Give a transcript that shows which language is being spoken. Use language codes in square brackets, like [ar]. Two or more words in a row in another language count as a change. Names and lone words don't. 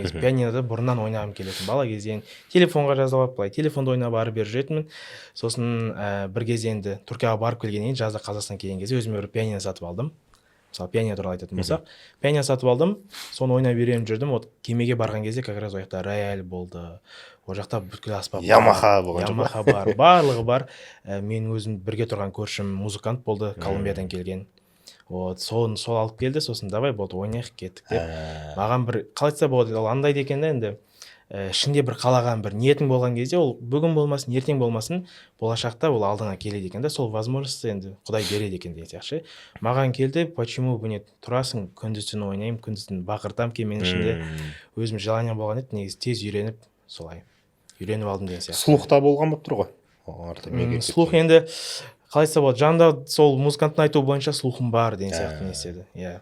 [kk] Негізі пианинода бұрыннан ойнағым келетін. Бала кезден телефонға жазып алып, былай телефонда ойнап барып бер жүретінмін. Сосын бір кезде енді Түркияға барып келгеннен кейін, жазда Қазақстанға келген кезде өзіме бір пианино сатып алдым. Мысалы пианино туралы айтатын болсақ, пианино сатып алдым, соны ойнап үйреніп жүрдім. Вот кемеге барған кезде [ru] как раз [kk] ол жақта рояль болды. Ол жақта бүткіл аспап Ямаха болған бар, барлығы бар. Мен өзім бірге тұрған көршім музыкант болды, Колумбиядан келген. вот сол алып келді, сосын давай болды ойнайық кеттік деп маған бір қалай айтса болады, ол андай екен да енді ішінде бір қалаған бір ниетің болған кезде ол бүгін болмасын ертең болмасын болашақта ол алдыңа келеді екен да, сол возможность енді Құдай береді екен деген сияқты. Маған келді, [ru] почему бы не [kk] тұрасың, күндіз-түні ойнаймын, күндіз-түні бақыртам ки, менің ішінде өзім желание болған еді, негізі тез үйреніп солай үйреніп алдым деген сияқты. Слухта болған болып тұр ғой. Слух енді қалай айтса болады, жанында сол музыканттың айтуы бойынша слухым бар деген сияқты не істеді. Иә.